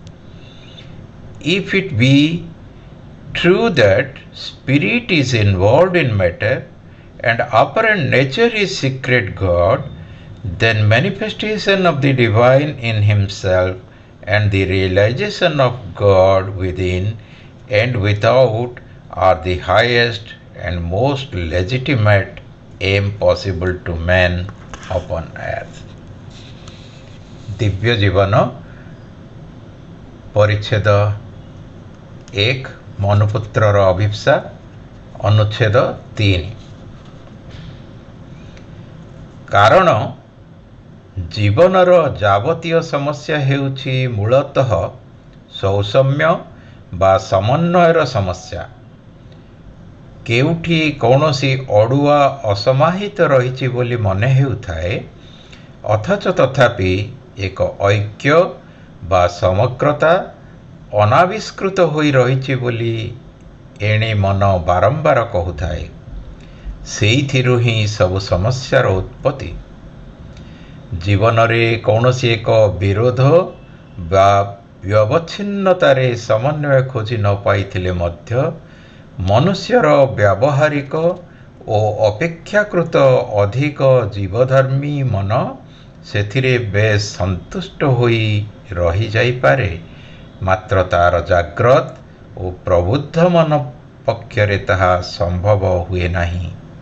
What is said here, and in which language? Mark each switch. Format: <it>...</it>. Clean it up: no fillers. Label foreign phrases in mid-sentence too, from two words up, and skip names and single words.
<en>If it be true that spirit is involved in matter and apparent nature is secret God, then manifestation of the divine in himself and the realization of God within and without are the highest and most legitimate aim possible to man upon earth.</en> <or>ଦିବ୍ୟ ଜୀବନ ପରିଚ୍ଛେଦ 1 ମନୁପୁତ୍ରର ଅଭୀପ୍ସା ଅନୁଚ୍ଛେଦ 3 କାରଣ ଜୀବନର ଯାବତୀୟ ସମସ୍ୟା ହେଉଛି ମୂଳତଃ ସୌଷମ୍ୟ ବା ସମନ୍ୱୟର ସମସ୍ୟା। କେଉଁଠି କୌଣସି ଅଡୁଆ ଅସମାହିତ ରହି ବୋଲି ମନେ ହେଉଥାଏ ଅଥଚ ତଥାପି ଏକ ଐକ୍ୟ ବା ସମଗ୍ରତା ଅନାବିଷ୍କୃତ ହୋଇ ରହି ବୋଲି ଏଣେ ମନ ବାରମ୍ବାର କହୁଥାଏ। ସେଇଥିରୁ ହିଁ ସବୁ ସମସ୍ୟାର ଉତ୍ପତ୍ତି। ଜୀବନ ରେ କୌଣସି ଏକ ବିରୋଧ ବା ବ୍ୟବଚ୍ଛିନ୍ନତାରେ ସମନ୍ୱୟ ଖୋଜି ନ ପାଇଥିଲେ ମଧ୍ୟ ମନୁଷ୍ୟର ବ୍ୟାବହାରିକ ଓ ଅପେକ୍ଷାକୃତ ଅଧିକ ଜୀବଧର୍ମୀ ମନ ସେଥିରେ ବେଶ ସନ୍ତୁଷ୍ଟ ହୋଇ ରହି ଯାଇ ପାରେ, ମାତ୍ର ତାର ଜାଗ୍ରତ ଓ ପ୍ରବୁଦ୍ଧ ମନ ପକ୍ଷରେ ତାହା ସମ୍ଭବ ହୁଏ ନାହିଁ।</or>